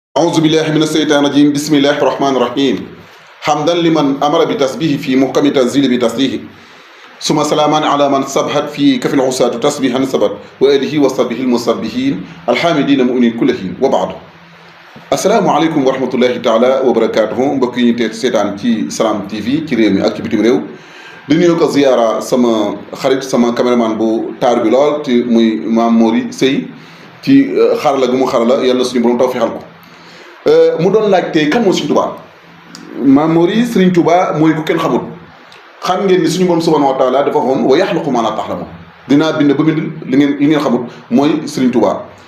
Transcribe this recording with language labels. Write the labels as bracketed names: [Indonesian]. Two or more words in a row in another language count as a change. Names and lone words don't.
[Arabic] أعوذ بالله من الشيطان الرجيم بسم الله الرحمن الرحيم حمدا لمن أمر بتسبيح في محكم تنزيل بتسبيح ثم سلاما على من سبحت في كف العصاة تسبيحا سبت وآله وصحبه المسبحين الحامدين مؤمنين كل حين وبعد السلام عليكم ورحمة الله تعالى وبركاته [Wolof] mbokk yi ñu teet seetaan ci Salam TV ci réew mi ak ci bitim réew di nuyu ko ziyaara sama xarit sama caméraman bu taar bi lool ci muy Mame Mory Seye ci xarala gu mu xarala yàlla suñu borom tawfeexal ko mu doon laaj tey kan moo Serigne Touba Mame Mory Serigne Touba mooy ku kenn xamul xam ngeen ni suñu borom [Arabic] سبحانه وتعالى [Wolof] dafa waxoon [Arabic] ويخلق ما لا تعلمون [Wolof] dinaa bind ba bind li ngeen xamul mooy Serigne Touba